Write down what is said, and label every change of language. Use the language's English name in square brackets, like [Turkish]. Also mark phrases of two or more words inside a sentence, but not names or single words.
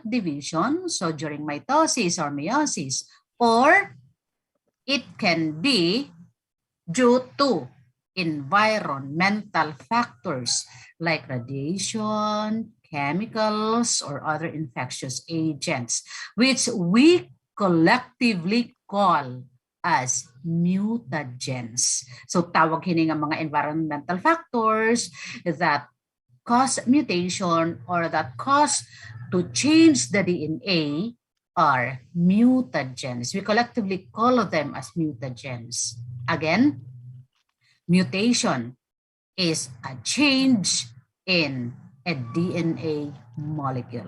[English] division, so during mitosis or meiosis, or it can be due to environmental factors like radiation, chemicals, or other infectious agents, which we collectively call as mutagens. So [Waray] tawag hini nga mga [English] environmental factors that cause mutation or that cause to change the DNA are mutagens. We collectively call them as mutagens. Again, mutation is a change in a DNA molecule.